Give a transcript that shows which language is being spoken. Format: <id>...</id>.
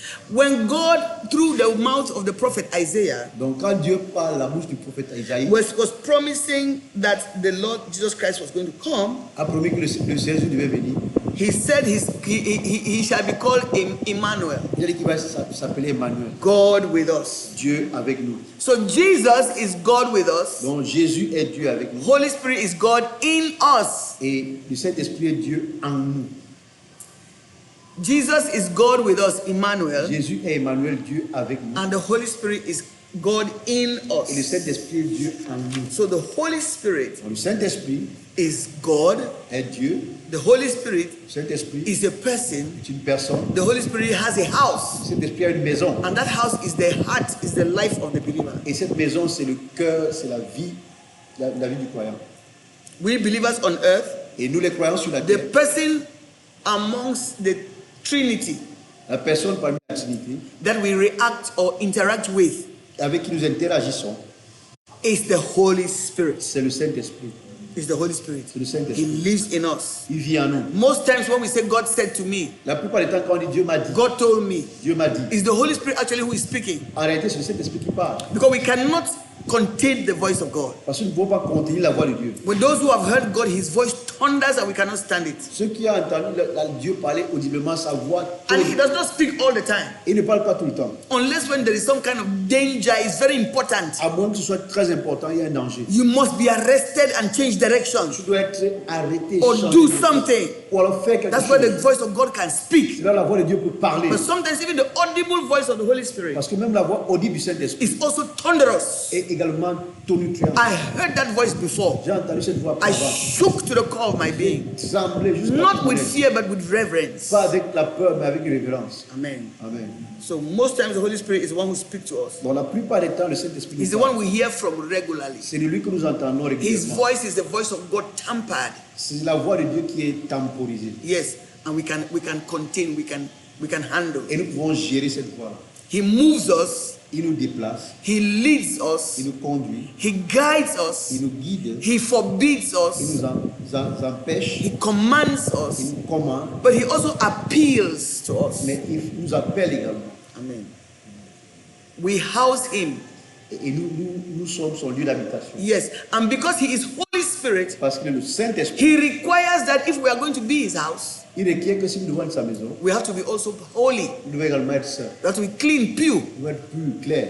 <en>When God, through the mouth of the prophet Isaiah,</en> <fr>Donc quand Dieu parle la bouche du prophète Isaïe,</fr> <en>was promising that the Lord Jesus Christ was going to come,</en> <fr>a promis que le Jésus devait venir.</fr> <en>he said he shall be called Emmanuel,</en> <fr>Il a dit qu'il va s'appeler Emmanuel,</fr> <en>God with us.</en> <fr>Dieu avec nous.</fr> <en>So Jesus is God with us.</en> <fr>Donc Jésus est Dieu avec nous.</fr> <en>Holy Spirit is God in us.</en> <fr>Et le Saint-Esprit est Dieu en nous.</fr> <en>Jesus is God with us, Emmanuel,</en> <fr>Jésus est Emmanuel, Dieu avec nous.</fr> <en>and the Holy Spirit is God in</en> <fr>Et le</fr> <en>us.</en> <fr>Saint-Esprit est Dieu en nous.</fr> <en>So the Holy Spirit</en> <fr>Donc, le Saint-Esprit</fr> <en>is God.</en> <fr>est Dieu.</fr> <en>The Holy Spirit</en> <fr>Le Saint-Esprit</fr> <en>is a person.</en> <fr>est une personne.</fr> <en>The Holy Spirit has a house.</en> <fr>Le Saint-Esprit a une maison.</fr> <en>And that house is the heart, is the life of the believer.</en> <fr>Et cette maison, c'est le cœur, c'est la vie, la vie du croyant.</fr> <en>We believers on earth,</en> <fr>Et nous, les croyants sur la</fr> <en>the</en> <fr>terre,</fr> <en>person amongst the Trinity</en> <fr>la personne parmi la Trinité,</fr> <en>that we react or interact with</en> <fr>avec qui nous interagissons,</fr> <en>is the Holy Spirit.</en> <fr>c'est le Saint-Esprit.</fr> <en>Is the Holy Spirit.</en> <fr>C'est le</fr> <en>He</en> <fr>Saint-Esprit.</fr> <en>lives in us.</en> <fr>Il vit en nous.</fr> <en>Most times when we say God said to me,</en> <fr>La plupart du temps, quand on dit Dieu m'a dit,</fr> <en>God told me,</en> <fr>Dieu m'a dit,</fr> <en>is the Holy Spirit actually who is speaking?</en> <fr>en réalité, c'est le Saint-Esprit qui parle.</fr> <en>Because we cannot contain the voice of God.</en> <fr>Parce que nous ne pouvons pas contenir la voix de Dieu.</fr> <en>When those who have heard God, his voice thunders and we cannot stand it.</en> <fr>Ceux qui ont entendu Dieu parler audiblement, sa voix</fr> <en>And he</en> <fr>tourne.</fr> <en>does not speak all the time.</en> <fr>Il ne parle pas tout le temps.</fr> <en>Unless when there is some kind of danger, it's very important.</en> <fr>À moins que ce soit très important, il y a un danger.</fr> <en>You must be arrested and change direction</en> <fr>Tu dois être arrêté,</fr> <en>or</en> <fr>changer</fr> <en>do</en> <fr>de-</fr> <en>something.</en> <fr>ou alors faire quelque</fr> <en>That's where the</en> <fr>chose.</fr> <en>voice of God can speak.</en> <fr>C'est là la voix de Dieu peut parler.</fr> <en>But sometimes even the audible voice of the Holy Spirit</en> <fr>Parce que même la voix audible du Saint-Esprit</fr> <en>is also thunderous.</en> <fr>est également tonitruante.</fr> <en>I heard that voice before.</en> <fr>J'ai entendu cette voix</fr> <en>I</en> <fr>avant.</fr> <en>shook to the core of my being.</en> <fr>Trembler jusqu'à</fr> <en>Not with</en> <fr>ce que-</fr> <en>fear, but with reverence.</en> <fr>Pas avec la peur, mais avec révérence.</fr> <en>Amen.</en> <fr>Amen.</fr> <en>So most times the Holy Spirit is the one who speaks to us.</en> <fr>Dans la plupart des temps, le Saint-Esprit</fr> <en>He's the</en> <fr>nous parle.</fr> <en>one we hear from regularly.</en> <fr>C'est de lui que nous entendons</fr> <en>His</en> <fr>régulièrement.</fr> <en>voice is the voice of God tampered.</en> <fr>C'est la voix de Dieu qui est temporisée.</fr> <en>Yes, and we can contain, we can handle.</en> <fr>Et nous pouvons gérer cette voix.</fr> <en>He moves us,</en> <fr>Il nous déplace,</fr> <en>he leads us,</en> <fr>il nous conduit,</fr> <en>he guides us,</en> <fr>il nous guide,</fr> <en>he forbids</en> <fr>il</fr> <en>us,</en> <fr>nous empêche,</fr> <en>he commands</en> <fr>il</fr> <en>us,</en> <fr>nous commande,</fr> <en>but he also appeals to us.</en> <fr>mais il nous appelle également.</fr> <en>Amen. We house him.</en> <fr>Et nous sommes son lieu d'habitation.</fr> <en>Yes, and because he is Holy Spirit,</en> <fr>Parce que le Saint-Esprit,</fr> <en>he requires that if we are going to be his house,</en> <fr>il requiert que si nous devons être sa maison,</fr> <en>we have to be also holy.</en> <fr>nous devons également être saints.</fr> <en>We have to be clean, pure.</en> <fr>Nous devons être purs, clairs.</fr>